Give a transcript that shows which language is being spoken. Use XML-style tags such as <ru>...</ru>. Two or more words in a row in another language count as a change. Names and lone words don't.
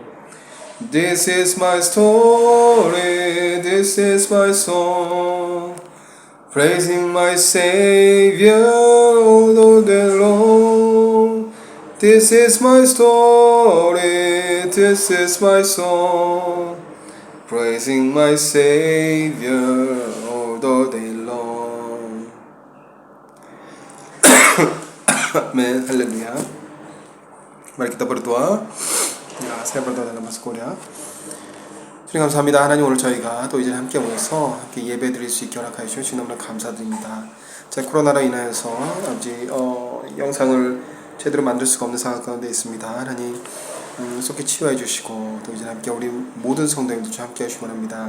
<en>This is my story, this is my song, praising my Savior all the day long. This is my story, this is my song, praising my Savior all the day long.</en> <id>Amin, haleluya. Mari kita berdoa. saya berdoa dalam bahasa Korea.</id> <ko>주님 감사합니다. 하나님, 오늘 저희가 또 이제 함께 모여서 함께 예배 드릴 수 있게 허락하여 주셔서 너무나 감사드립니다. 제 코로나로 인하여서 아버지 영상을 제대로 만들 수가 없는 상황 가운데 있습니다. 하나님 속히 치유해 주시고 또 이제 함께 우리 모든 성도님들 함께 하시기 바랍니다.</ko>